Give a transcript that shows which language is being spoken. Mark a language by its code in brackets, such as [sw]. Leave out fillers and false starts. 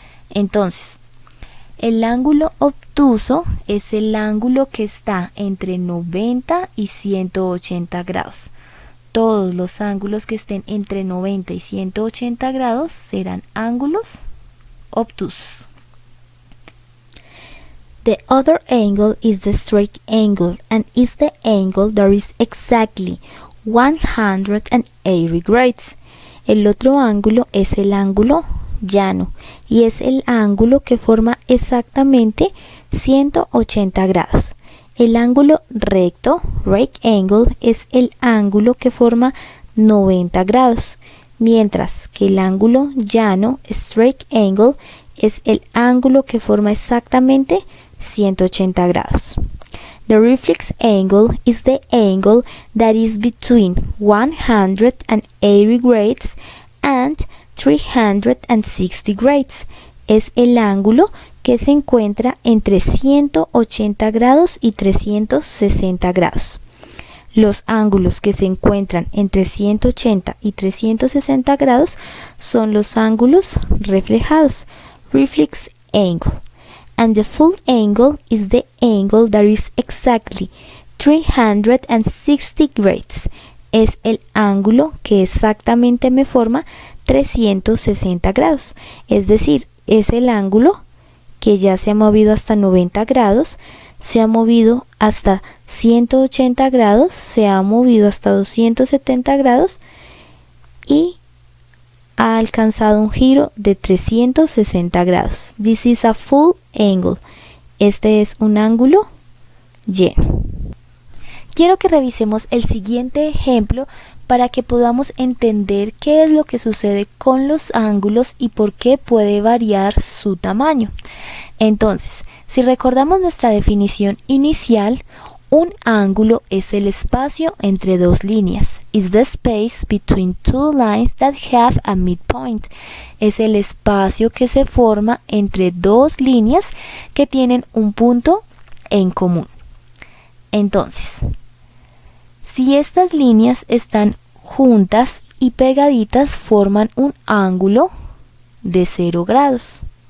[es] Entonces, el ángulo obtuso es el ángulo que está entre 90 y 180 grados. todos los ángulos que estén entre 90 y 180 grados serán ángulos obtusos. [en] The other angle is the straight angle and is the angle that is exactly 180 degrees. [es] El otro ángulo es el ángulo llano y es el ángulo que forma exactamente 180 grados. El ángulo recto, right angle, es el ángulo que forma 90 grados, mientras que el ángulo llano, straight angle, es el ángulo que forma exactamente 180 grados. [en] The reflex angle is the angle that is between 180 degrees and 360 degrees. [es] Es el ángulo que se encuentra entre 180 grados y 360 grados. Los ángulos que se encuentran entre 180 y 360 grados son los ángulos reflejados, reflex angle. [en] And the full angle is the angle that is exactly 360 degrees. [es] Es el ángulo que exactamente me forma 360 grados. Es decir, es el ángulo que ya se ha movido hasta 90 grados, se ha movido hasta 180 grados, se ha movido hasta 270 grados y ha alcanzado un giro de 360 grados. [en] This is a full angle. Este es un ángulo lleno. [es] Quiero que revisemos el siguiente ejemplo para que podamos entender qué es lo que sucede con los ángulos y por qué puede variar su tamaño. Entonces, si recordamos nuestra definición inicial, un ángulo es el espacio entre dos líneas. [en] Is the space between two lines that have a midpoint. [es] Es el espacio que se forma entre dos líneas que tienen un punto en común. Entonces, si estas líneas están juntas y pegaditas, forman un ángulo de 0 grados.